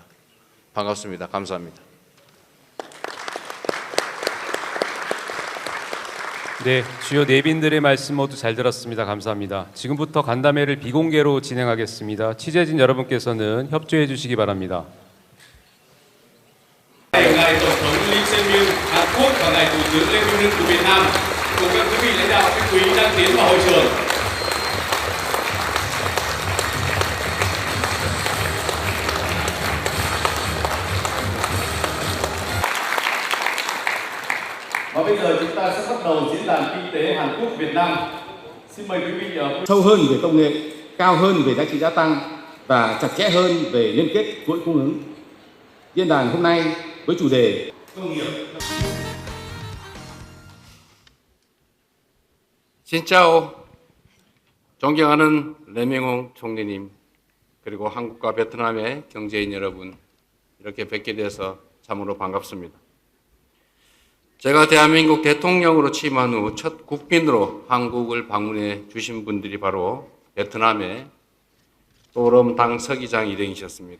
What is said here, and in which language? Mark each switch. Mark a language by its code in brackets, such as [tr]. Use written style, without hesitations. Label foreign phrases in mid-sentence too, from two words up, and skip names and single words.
[ko] 반갑습니다. 감사합니다. 네, 주요 내빈들의 말씀 모두 잘 들었습니다. 감사합니다. 지금부터 간담회를 비공개로 진행하겠습니다. 취재진 여러분께서는 협조해 주시기 바랍니다. [vi] Ngài Tổng thống Lee Jae-myung Hàn Quốc và Ngài Thủ tướng Lê Minh Hưng của Việt Nam cùng các quý vị lãnh đạo khách quý đang tiến vào hội trường. Và bây giờ chúng ta sẽ bắt đầu diễn đàn kinh tế Hàn Quốc Việt Nam. Xin mời quý vị sâu hơn về công nghệ, cao hơn về giá trị gia tăng và chặt chẽ hơn về liên kết chuỗi cung ứng. Diễn đàn hôm nay với chủ đề công nghiệp. [ko] 진짜오 존경하는 레밍홍 총리님 그리고 한국과 베트남의 경제인 여러분 이렇게 뵙게 돼서 참으로 반갑습니다. 제가 대한민국 대통령으로 취임한 후 첫 국빈으로 한국을 방문해 주신 분들이 바로 베트남의 또럼 당 서기장 일행이셨습니다.